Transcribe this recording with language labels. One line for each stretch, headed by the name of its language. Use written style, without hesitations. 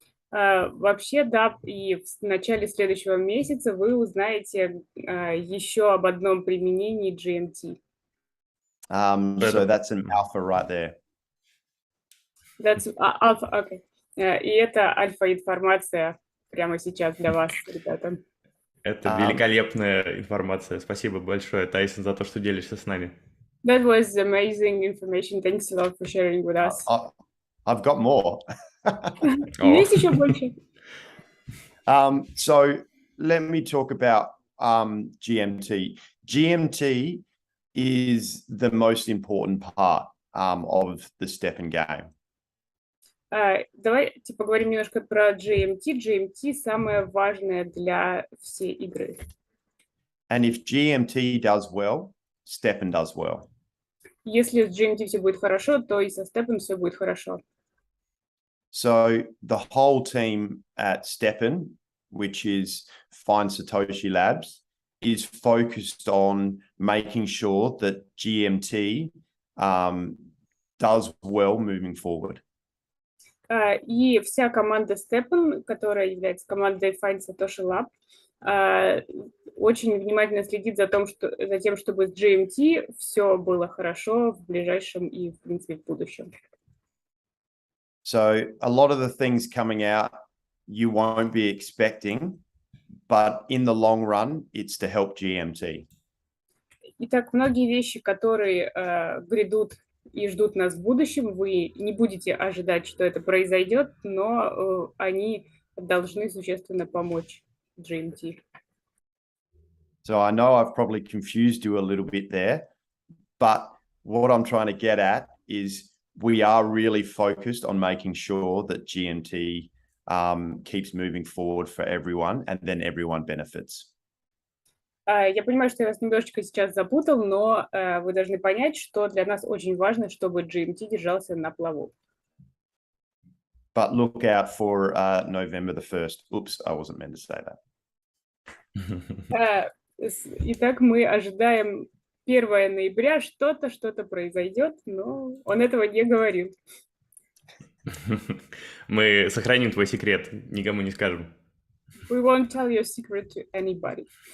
Russian: Вообще, да, и в начале следующего месяца вы узнаете еще об одном применении GMT.
English: So that's an alpha right there. That's alpha, okay.
Russian: И это альфа-информация прямо сейчас для вас, ребята. Это великолепная информация. Спасибо большое, Тайсон, за то, что делишься с нами.
English: That was amazing information. Thanks a lot for sharing with us. I've got more.
Russian: Есть еще больше?
English: So let me talk about GMT. GMT is the most important part of the STEPN game.
Russian: Давайте поговорим немножко про GMT. GMT самое важное для всей игры.
English: And if GMT does well, STEPN does well.
Russian: Если с GMT все будет хорошо, то и со STEPN все будет хорошо.
English: So the whole team at STEPN, which is Find Satoshi Labs, is focused on making sure that GMT does well moving forward.
Russian: И вся команда STEPN, которая является командой Find Satoshi Lab, очень внимательно следит за тем, чтобы с GMT все было хорошо в ближайшем и, в принципе, в будущем.
English: So a lot of the things coming out you won't be expecting, but in the long run, it's to help GMT.
Russian: Итак, многие вещи, которые грядут и ждут нас в будущем, вы не будете ожидать, что это произойдет, но они должны существенно помочь GMT.
English: So I know I've probably confused you a little bit there, but what I'm trying to get at is we are really focused on making sure that GMT keeps moving forward for everyone, and then everyone benefits.
Russian: Я понимаю, что я вас немножечко сейчас запутал, но вы должны понять, что для нас очень важно, чтобы GMT держался на плаву.
English: But look out for November the 1st. Oops, I wasn't meant to say that.
Russian: Итак, мы ожидаем 1 ноября, что-то произойдет, но он этого не говорил. Мы сохраним твой секрет, никому не скажем.
English: We won't tell your secret to anybody.